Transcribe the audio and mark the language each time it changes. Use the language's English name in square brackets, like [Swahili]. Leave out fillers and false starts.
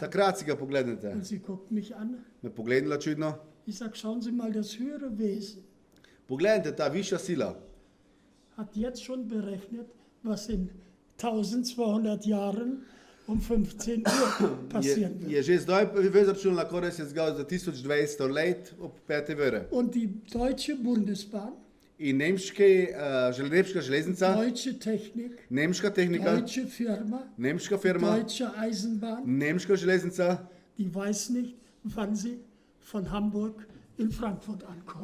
[Slovenian] Takrat si ga pogledate. [German] Und sie guckt mich an. [Slovenian] Me pogledala čudno. [German] Ich sage, schauen Sie mal, das höhere Wesen [Slovenian] Pogledajte, ta višja sila [German] hat jetzt schon berechnet, was in 1200 Jahren um 15 Uhr passieren [Slovenian] je [German] wird. [Slovenian] že zdaj izračunala, kaj se je zgodilo za 1200 let ob 5. ure. [German] Und die Deutsche Bundesbahn, [Slovenian] In nemška železnica, [German] Deutsche Technik, [Slovenian] nemška tehnika, [German] Deutsche Firma, [Slovenian] nemška firma, [German] Deutsche Eisenbahn, [Slovenian] nemška železnica, [German] die weiß nicht, wann sie von Hamburg in Frankfurt ankommt.